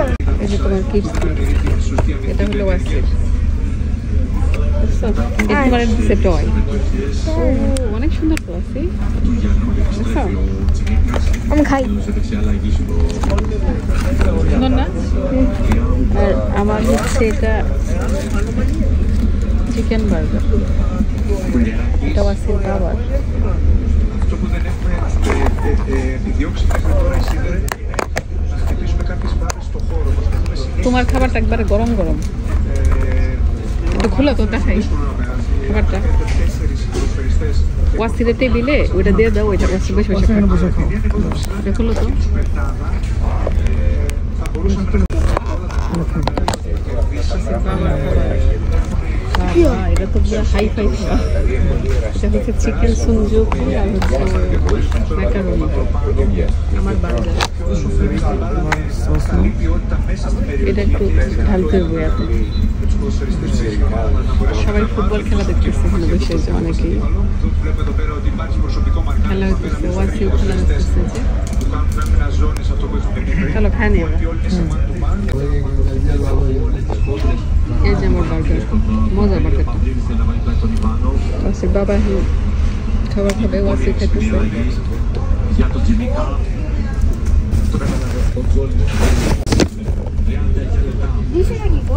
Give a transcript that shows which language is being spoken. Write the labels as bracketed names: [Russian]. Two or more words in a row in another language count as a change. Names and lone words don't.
[Bangla] এই যে তোমার কিডস এটা হলো ওয়াসির এটা তোমার দিচ্ছে টয় অনেক সুন্দর তো আছে আমি খাই সুন্দর না আর আমার হচ্ছে এটা চিকেন বার্গার এটা ওয়াসির বাবার [Greek] Αυτό που δεν έχουμε επιδιώξει μέχρι τώρα οι σίδεροι να χτυπήσουμε κάποιες μπάρες στο χώρο. Προσπαθούμε συνέχεια [Bangla] তোমার খাবারটা একবারে গরম গরম একটু খোলা তো দেখাই খাবারটা [Greek] 4 ποδοσφαιριστές. [Bangla] ওয়াসিরের টেবিলে ওইটা দিয়ে দাও ওইটা ওয়াসির বসে বসে খাবে এটা খোলো তো [Greek] Θα μπορούσαν να [Bangla] এটা তো পুরো হাই ফাই খাওয়া এটা হচ্ছে চিকেন সুনজুক আর হচ্ছে ম্যাকারোনি আমার বার্গার এটা একটু ঢালতে হবে এত সবাই ফুটবল খেলা দেখতেছে এখানে বসে যে অনেকেই [Greek] βλέπουμε εδώ πέρα ότι υπάρχει προσωπικό [Bangla] খেলা [Greek] μαρκάρισμα. [Bangla] হইতেছে ওয়াসিও খেলা হইতেছে যে [Greek] Που κάνουν άμυνα ζώνης αυτό που έχουμε πει. [Bangla] চলো খাই নিয়ে [Greek] Όλοι είναι σε [English] man to man. [Bangla] এই যে আমার বার্গার মজা বার্গারটা ওয়াসির বাবা খাবার খাবে ওয়াসি খেতেছে [Greek] Για τον Τζιμίκα. [Bangla] দিছে নাকি গো